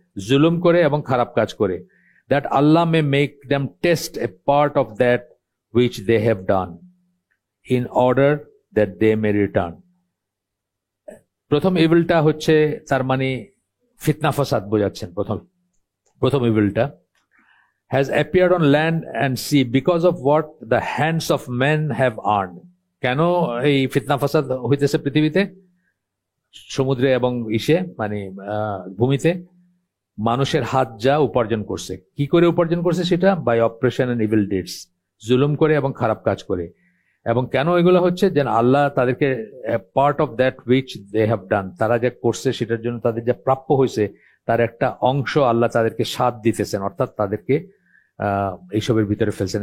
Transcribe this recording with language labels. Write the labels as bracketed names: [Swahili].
[Bangla] জুলুম করে এবং খারাপ কাজ করে। [English] That Allah may make them taste a part of that which they have done in order that they may return. [Bangla] প্রথম ইভিলটা হচ্ছে তার মানে ফিতনা ফাসাদ বোঝাচ্ছেন। প্রথম ইভিলটা [English] has appeared on land and sea because of what the hands of men have earned. [Bangla] কেন এই ফিতনা ফাসাদ হইতেছে পৃথিবীতে? সমুদ্রে এবং মানে ভূমিতে মানুষের হাত যা উপার্জন করছে। কি করে উপার্জন করছে সেটা? [English] by oppression and evil deeds, [Bangla] জুলুম করে এবং খারাপ কাজ করে। এবং কেন এগুলো হচ্ছে? যেন আল্লাহ তাদেরকে [English] part of that which they have done, [Bangla] তারা যা করছে সেটার জন্য তাদের যা প্রাপ্য হয়েছে তার একটা অংশ আল্লাহ তাদেরকে সাথ দিতেছেন, অর্থাৎ তাদেরকে এইসবের ভিতরে ফেলছেন।